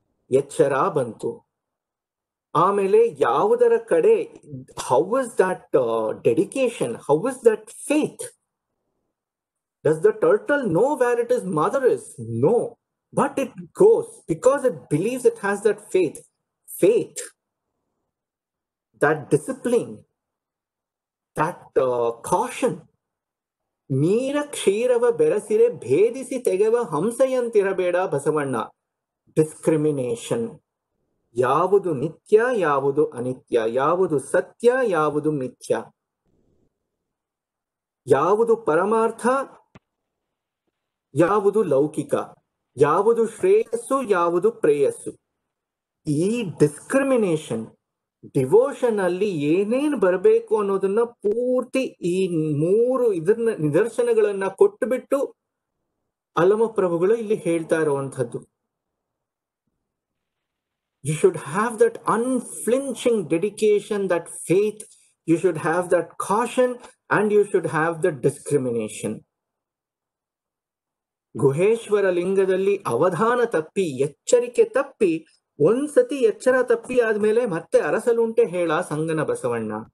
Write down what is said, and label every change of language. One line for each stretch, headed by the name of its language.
Kannada: ಎಚ್ಚರ ಬಂತು. ಆಮೇಲೆ ಯಾವುದರ ಕಡೆ,
English: How is that dedication, how is that faith? Does the turtle know where it is mother is? No, but it goes because it believes it has that faith. Faith, that discipline, that caution.
Kannada: ನೀರ ಕ್ಷೀರವ ಬೆರಸಿರೆ ಭೇದಿಸಿ ತೆಗೆವ ಹಂಸೆಯಂತಿರಬೇಡ Basavanna. Discrimination. ಯಾವುದು ನಿತ್ಯ, ಯಾವುದು ಅನಿತ್ಯ, ಯಾವುದು ಸತ್ಯ, ಯಾವುದು ಮಿಥ್ಯ, ಯಾವುದು ಪರಮಾರ್ಥ, ಯಾವುದು ಲೌಕಿಕ, ಯಾವುದು ಶ್ರೇಯಸ್ಸು, ಯಾವುದು ಪ್ರೇಯಸ್ಸು. ಈ ಡಿಸ್ಕ್ರಿಮಿನೇಷನ್ ಡಿವೋಷನ್ ಅಲ್ಲಿ ಏನೇನ್ ಬರಬೇಕು ಅನ್ನೋದನ್ನ ಪೂರ್ತಿ ಈ ಮೂರು ನಿದರ್ಶನಗಳನ್ನ ಕೊಟ್ಟುಬಿಟ್ಟು ಅಲ್ಲಮಪ್ರಭುಗಳು ಇಲ್ಲಿ ಹೇಳ್ತಾ ಇರುವಂತಹದ್ದು.
English: You should have that unflinching dedication, that faith, you should have that caution, and you should have the discrimination.
Kannada: Guheshwara ಲಿಂಗದಲ್ಲಿ ಅವಧಾನ ತಪ್ಪಿ, ಎಚ್ಚರಿಕೆ ತಪ್ಪಿ, ಒಂದ್ಸತಿ ಎಚ್ಚರ ತಪ್ಪಿ ಆದ್ಮೇಲೆ ಮತ್ತೆ ಅರಸಲುಂಟೆ ಹೇಳ ಸಂಗನ ಬಸವಣ್ಣ.